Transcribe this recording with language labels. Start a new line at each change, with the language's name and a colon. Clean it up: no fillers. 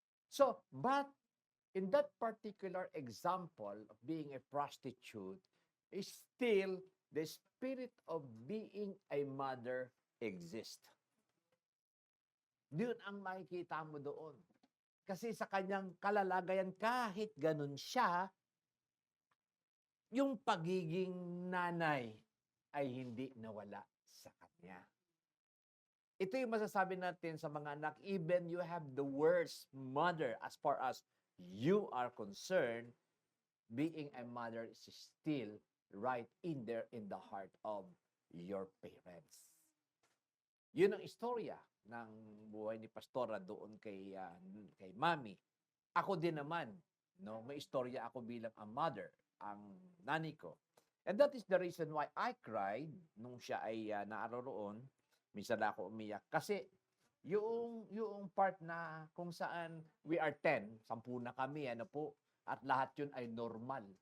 English: So, but in that particular example of being a prostitute, is still the spirit of being a mother exists.
Filipino: Yun ang makikita mo doon. Kasi sa kanyang kalalagayan, kahit ganun siya, yung pagiging nanay ay hindi nawala sa kanya. Ito yung masasabi natin sa mga anak,
English: even you have the worst mother as far as you are concerned, being a mother is still right in there in the heart of your parents.
Filipino: Yun ang istorya ng buhay ni Pastora doon kay Mami. Ako din naman, no, may istorya ako bilang
English: a mother,
Filipino: ang nani ko.
English: And that is the reason why I cried
Filipino: nung siya ay naaroroon. Minsan ako umiyak kasi yung part na kung saan
English: we are 10,
Filipino: 10 na kami, ano po, at lahat yun ay normal.